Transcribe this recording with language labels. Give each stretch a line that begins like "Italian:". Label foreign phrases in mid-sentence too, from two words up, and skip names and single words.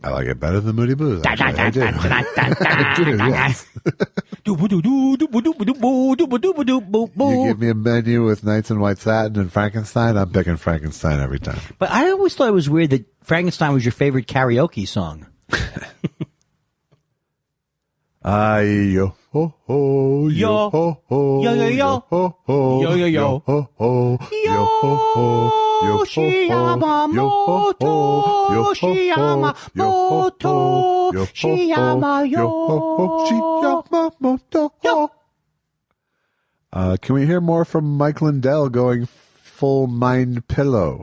English: I like it better than Moody Blues. Actually. I do. Yes. You give me a menu with Knights in White Satin and Frankenstein, I'm picking Frankenstein every time. But I always thought it was weird that Frankenstein was your favorite karaoke song. Yo ho ho yo ho ho yo yo yo ho ho yo yo yo ho ho yo ho ho yo Yamamoto Yamamoto. Can we hear more from Mike Lindell going full mind pillow?